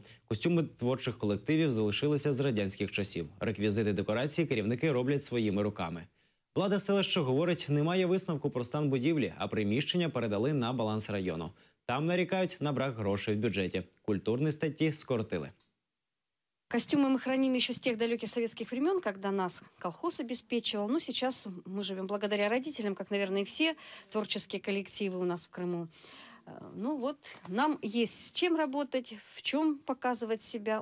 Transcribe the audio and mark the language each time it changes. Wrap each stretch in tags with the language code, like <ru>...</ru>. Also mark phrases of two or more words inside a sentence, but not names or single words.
<uk>Костюми творчих колективів залишилися з радянських часів. Реквізити декорації керівники роблять своїми руками. Влада селища говорить, немає висновку про стан будівлі, а приміщення передали на баланс району. Там нарікають на брак грошей в бюджеті. Культурні статті скоротили.</uk> <ru>Костюмы мы храним еще с тех далеких советских времен, когда нас колхоз обеспечивал. Ну, сейчас мы живем благодаря родителям, как, наверное, и все творческие коллективы у нас в Крыму. Ну вот, нам есть с чем работать, в чем показывать себя.</ru>